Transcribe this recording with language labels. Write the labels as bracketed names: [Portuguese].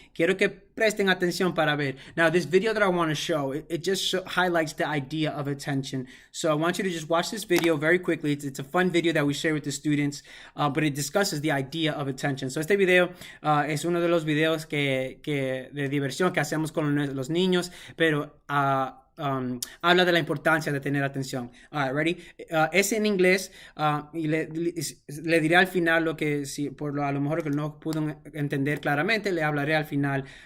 [Spanish] Quiero que presten atención para ver. [English] Now, this video that I want to show, it just highlights the idea of attention. So I want you to just watch this video very quickly. It's a fun video that we share with the students, but it discusses the idea of attention. [Spanish] So este video es uno de los videos de diversión que hacemos con los niños, pero habla de la importancia de tener atención. [English] All right, ready? [Spanish] Es en inglés y le diré al final lo que, a lo mejor que no pudo entender claramente, le hablaré al final.